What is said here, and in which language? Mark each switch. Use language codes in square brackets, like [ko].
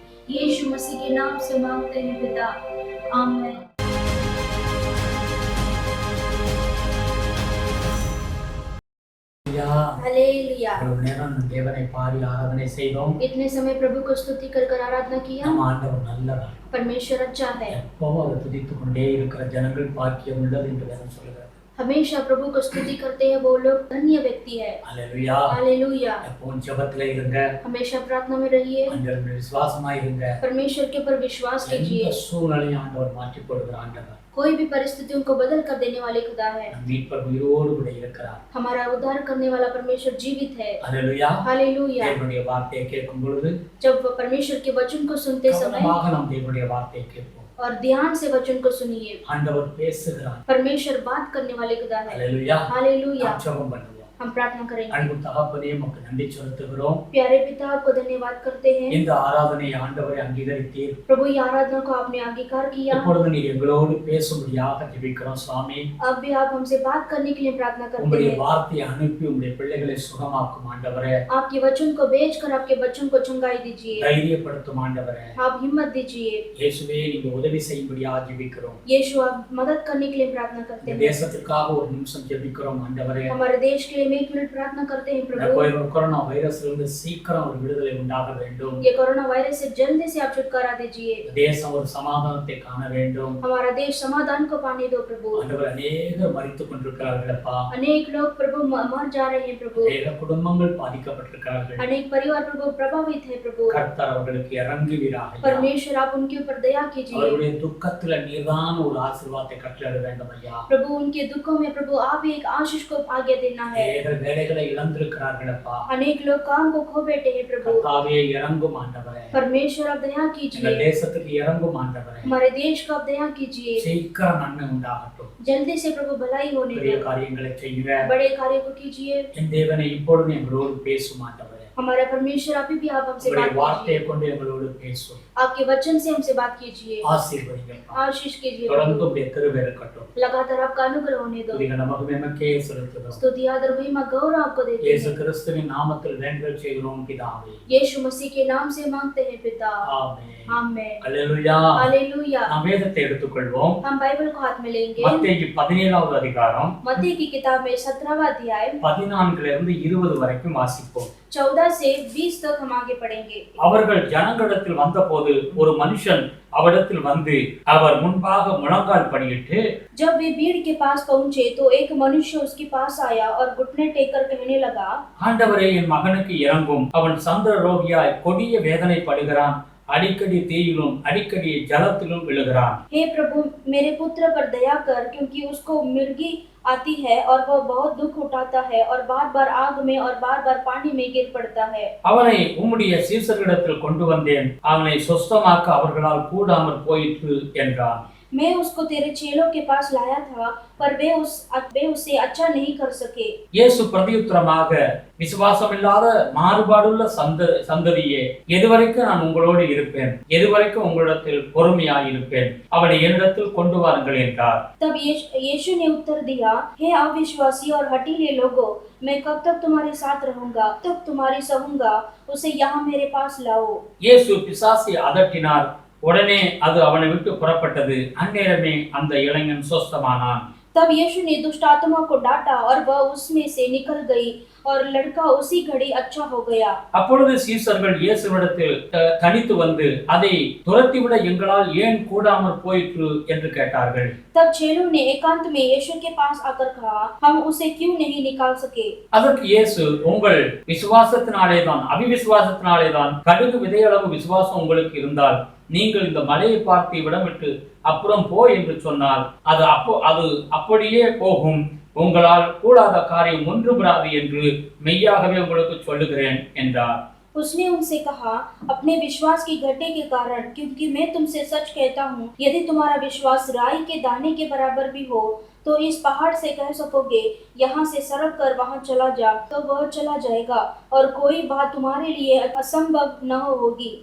[hi] यीशु मसीह के नाम से मांगते हैं पिता, आमीन। हालेलुया। [ta] தேவனை பாடி ஆராதனை செய்தோம்। [hi] इतने समय प्रभु को स्तुति कर आराधना किया। [ta] நம்ம ஆண்டவர் நல்லவர், [hi] परमेश्वर अच्छा है। [ta] எப்பவும் அவர் துதித்துக் கொண்டே இருக்கிற ஜனங்கள் பாக்கியம் உள்ளது என்று வேதம் சொல்கிறது। [hi] हमेशा प्रभु को स्तुति करते हैं वो लोग धन्य व्यक्ति है। Hallelujah hallelujah. [ta] எப்பவும் ஜெபத்திலே இருங்க, [hi] हमेशा प्रार्थना में रहिए, [ta] ஆண்டவரில் விசுவாசமா இருங்க। [hi] परमेश्वर के ऊपर विश्वास कीजिए। [ta] எந்த சூழ்நிலையும் ஆண்டவர் மாற்றி போடுகிற ஆண்டவர், [hi] कोई भी परिस्थितियों को बदल कर देने वाले खुदा है। [ta] மீட்பர் உயிரோடு கூட இருக்கிறார்। [hi] हमारा उद्धार करने वाला परमेश्वर जीवित है। Hallelujah hallelujah. [ta] தேவனுடைய வார்த்தையை கேட்கும் பொழுது, [hi] जब परमेश्वर के वचन को सुनते समय [ta] நாம் தேவனுடைய வார்த்தையை கேட்போம் [hi] और ध्यान से वचन को सुनिए। [ta] ஆண்டவர் பேசுகிறார், [hi] परमेश्वर बात करने वाले खुदा है। Hallelujah hallelujah. [ta] ஜெபம் பண்ணுவோம்। [hi] हम प्रार्थना करेंगे। [ta] அன்பு தகப்பனே உமக்கு நன்றி செலுத்துகிறோம்। [hi] प्यारे पिता आपको धन्यवाद करते हैं। [ta] இந்த ஆராதனை ஆண்டவரே அங்கீகரித்தீர்। [hi] प्रभु ये आराधना को आपने अंगीकार किया। [ta] இப்பொழுது நீர் எங்களோடு பேசும்படியாக ஜெபிக்கிறோம் சுவாமி। [hi] अब भी आप हमसे बात करने के लिए प्रार्थना करते [ta] உம்முடைய [hi] हैं। [ta] வார்த்தையை அனுப்பி உம்முடைய பிள்ளைகளை சுகமாக்கும் ஆண்டவரே। [hi] आपके वचन को भेजकर आपके बच्चों को चंगाई दीजिए। [ta] தைரியப்படுத்தும் ஆண்டவரே। [hi] आप हिम्मत दीजिए। [ta] இயேசுவே நீங்க உதவி செய்யும்படியாக ஜெபிக்கிறோம்। [hi] यीशु आप मदद करने के लिए प्रार्थना करते [ta] இந்த [hi] हैं। [ta] தேசத்துக்காக ஒரு நிமிஷம் ஜெபிக்கிறோம் ஆண்டவரே। [hi] हमारे देश के लिए एक मिनट प्रार्थना करते हैं प्रभु। [ta] கொரோனா வைரஸ்ல இருந்து சீக்கிரம் ஒரு விடுதலை உண்டாக வேண்டும்। [hi] ये कोरोना वायरस से जल्दी से आप छुटकारा दीजिए। [ta] தேசம் ஒரு சமாதானத்தை காண வேண்டும்। [hi] हमारा देश समाधान को पाने दो प्रभु। [ta] ஆண்டவர் அநேகர் மரித்துக் கொண்டிருக்கிறார்கள் அப்பா। [hi] अनेक लोग प्रभु मर जा रहे हैं प्रभु। [ta] அநேக குடும்பங்கள் பாதிக்கப்பட்டிருக்கிறார்கள்। [hi] अनेक परिवार प्रभु प्रभावित है प्रभु। [ta] கர்த்தர் அவர்களுக்கு இறங்குவீராக। [hi] परमेश्वर आप उनके ऊपर दया कीजिए। [ta] அவருடைய துக்கத்துல நீர்தான் ஒரு ஆசீர்வாதத்தை கட்டளையிட வேண்டும் ஐயா। [hi] प्रभु उनके दुखों में प्रभु आप एक आशीष को आगे देना है। [ta] அநேகர் வேலைகளை இழந்திருக்கிறார்கள் அப்பா। [hi] अनेक लोग काम को खो बैठे हैं प्रभु। [ta] கர்த்தாவே இறங்கும் ஆண்டவரே। [hi] परमेश्वर आप दया [ta] எங்கள் [hi] कीजिए। [ta] தேசத்துக்கு இறங்கும் ஆண்டவரே। [hi] हमारे देश को आप दया कीजिए। [ta] சீக்கிரம் நன்மை உண்டாகட்டும்। [hi] जल्दी से प्रभु भलाई होने [ta] பெரிய [hi] दो। [ta] காரியங்களை செய்யுங்க। [hi] बड़े कार्य को कीजिए। [ta] என் தேவனை இப்பொழுது எங்களோடு பேசும் ஆண்டவரே। [hi] हमारा परमेश्वर अभी भी आप हमसे [ta] உம்முடைய [hi] बात [ta] வார்த்தையை [hi] कीजिए। [ta] கொண்டு எங்களோடு பேசும்। [hi] आपके वचन से हमसे बात कीजिए। [ta] ஆசீர்வதிங்க அப்பா। [hi] आशीष कीजिए [ta] தொடர்ந்து [hi] प्रभु। [ta] உம்முடைய கிருபை இருக்கட்டும்। [hi] लगातार आपका अनुग्रह होने दो। [ta] துதிகள் நமக்கு நமக்கே செலுத்துகிறோம்। [hi] स्तुति आदर महिमा गौरव आपको देते [ta] இயேசு [hi] हैं। [ta] கிறிஸ்துவின் நாமத்தில் வேண்டுதல் செய்கிறோம் பிதாவே। [hi] यीशु मसीह के नाम से मांगते हैं पिता, [ta] ஆமென்। [hi] आमेन। [ta] அல்லேலூயா। [hi] हालेलुया। [ta] நாம் வேதத்தை எடுத்துக்கொள்வோம்। [hi] हम बाइबल को हाथ में लेंगे। [ta] மத்தேயு 17வது அதிகாரம் [hi] मत्ती की किताब में 17वां अध्याय [ta] 14 இருந்து 20 வரைக்கும் வாசிப்போம்। [hi] 14 से 20 तक हम आगे पढ़ेंगे। [ta] அவர்கள் ஜனங்களிடத்தில் வந்தபோது ஒரு மனுஷன் அவரிடத்தில் வந்து அவர் முன்பாக முழங்கால் படியிட்டு, [hi] जब वे भीड़ के पास पहुंचे तो एक मनुष्य उसके पास आया और घुटने टेक कर कहने लगा, [ta] ஆண்டவரே என் மகனுக்கு இறங்கும், அவன் சந்திர ரோகியாய் கொடிய வேதனை படுகிறான், அடிக்கடி தீயிலும் அடிக்கடி ஜலத்திலும் விழுகிறான். [hi] हे प्रभु मेरे पुत्र पर दया कर, क्योंकि उसको मिर्गी आती है और वह बहुत दुख उठाता है और बार बार आग में और बार बार पानी में गिर पड़ता है। [ta] அவனை உம்முடைய சீசர்களிடத்தில் கொண்டு வந்தேன், அவனை சொஸ்தமாக்க அவர்களால் கூடாமற் போயிற்று என்றான். [hi] मैं उसको तेरे चेलों के पास लाया था, पर वे उसे अच्छा नहीं कर सके। [ta] இயேசு பிரதியுத்தரமாக, விசுவாசமில்லாத மாறுபாடுள்ள சந்ததியே, எதுவரைக்கும் நான் உங்களோடு இருப்பேன், எதுவரைக்கும் உங்களிடத்தில் பொறுமையாய் இருப்பேன், அவனை என்னிடத்தில் கொண்டு வாருங்கள் என்றார். [hi] तब यीशु ने उत्तर दिया, हे अविश्वासी और हठीले लोगों, मैं कब तक तुम्हारे साथ रहूंगा, तब तुम्हारी सहूंगा, उसे यहाँ मेरे पास लाओ। [ta] இயேசு பிசாசை அதட்டினார். உடனே அது அவனை விட்டு புறப்பட்டது. அந்நேரமே அந்த இளைஞன் சொஸ்தமானான். [hi] तब यीशु ने दुष्ट आत्मा को डांटा और वह उसमें से निकल गई और लड़का उसी घड़ी अच्छा हो गया। [ta] அப்பொழுது சீசர்கள் இயேசுவிடத்தில் தனித்து வந்து, அதை துரத்திவிட எங்களால் ஏன் கூடாமற் போயிற்று என்று கேட்டார்கள். [hi] तब चेलों ने एकांत में यीशु के पास आकर कहा, हम उसे क्यों नहीं निकाल सके? [ta] அதற்கு இயேசு, உங்கள் விசுவாசத்தினாலேதான், அவிவிசுவாசத்தினாலேதான், கடுகு விதையளவு விசுவாசம் உங்களுக்கு இருந்தால் நீங்கள் இந்த மலையை பார்த்து இவ்விடம் விட்டு அப்புறம் போ என்று சொன்னால் அது அப்படியே போகும். உங்களால் கூடாத காரியம் ஒன்றுபடாது என்று மெய்யாகவே உங்களுக்கு சொல்லுகிறேன் என்றார். [hi] उसने उनसे कहा, अपने विश्वास की घटे के कारण, क्योंकि मैं तुमसे सच कहता हूँ, यदि तुम्हारा विश्वास राई के दाने के बराबर भी हो तो इस पहाड़ से कह सकोगे, यहाँ से सरक कर वहाँ चला जा, तो वह चला जाएगा और कोई बात तुम्हारे लिए असंभव न होगी।